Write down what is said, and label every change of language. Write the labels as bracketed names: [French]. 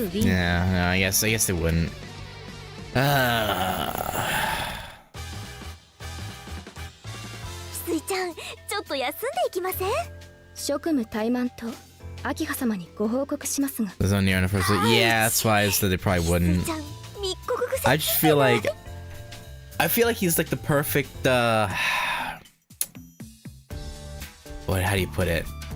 [English] Yeah, no, I guess they wouldn't. [Japanese] 翡翠ちゃん、ちょっと休んでいきません？職務怠慢と秋葉様にご報告しますが。 [English] It's on the anniversary. Yeah, that's why I said they probably wouldn't. [Japanese] 翡翠ちゃん、密告癖。 [English] I just feel like he's like the perfect how do you put it?